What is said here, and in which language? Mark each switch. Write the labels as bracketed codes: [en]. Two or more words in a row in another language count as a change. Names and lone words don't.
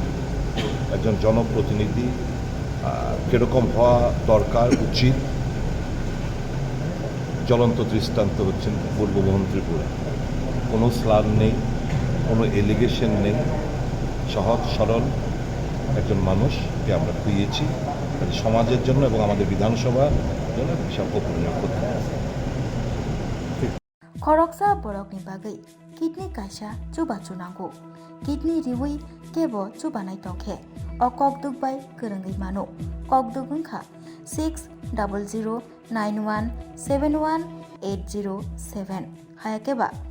[bn] একজন জনপ্রতিনিধি কীরকম হওয়া দরকার, উচিত, জ্বলন্ত দৃষ্টান্ত হচ্ছেন পূর্ববঙ্গ ত্রিপুরা। কোনো স্লার নেই, কোনো এলিগেশন নেই, সহজ সরল একজন মানুষকে আমরা খুঁজেছি সমাজের জন্য এবং আমাদের বিধানসভার জন্য বিশাল অপূরণীয় ক্ষতি। [trp] खरकसा बरकनि बागै किडनी कायसा चुबा चुनांगौ किडनी रिवै केबो चुबानाय तंखे अ ककदुगबाय गोरोङै मानो ककदुग ओंखा 600091718007 हायाकेबा